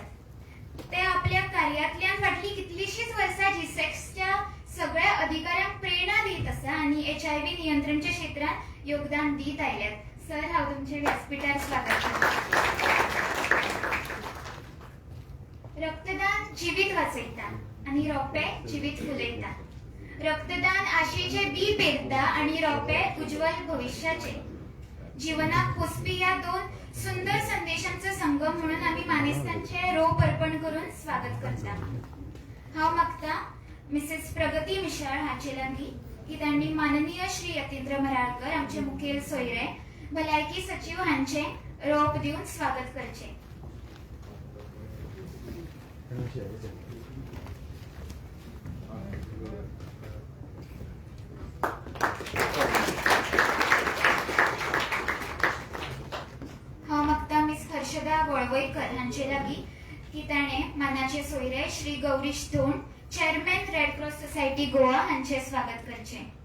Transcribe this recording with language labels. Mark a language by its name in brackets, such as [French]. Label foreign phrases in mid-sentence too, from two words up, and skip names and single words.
[Konkani] ते आपल्या कार्यातल्यान फाटली कितलीशीच वर्सां G6च्या सगळ्या अधिकाऱ्यांक प्रेरणा दित आसा आणि HIV नियंत्रणच्या क्षेत्रात योगदान दित आयल्यात. सर, हांव तुमचे व्यासपीठार स्वागत करता. रक्तदान जिवीत वाचयता आणि रोपे जिवीत फुलयता. रक्तदान आशेचे बी पेरता आणि रोपे उज्ज्वल भविष्याचे. जीवनात पोसपी या दोन सुंदर संदेशांचा संगम म्हणून आम्ही मानेस्तांचे रोप अर्पण करून स्वागत करता. हांव मागता मिसेस प्रगती मिशाळ हाचे लागीं की त्यांनी माननीय श्री यतींद्र मराळकर, आमचे मुखेल सोयरे, भलायकी सचिव हांचे रोप दिवन स्वागत करचे. हांव मागता मिस हर्षदा वळवयकर हांचे लागीं की ताणे मानाचे सोयरे श्री गौरीश धोंड, चेअरमॅन रेड क्रॉस सोसायटी गोवा हांचे स्वागत करचे.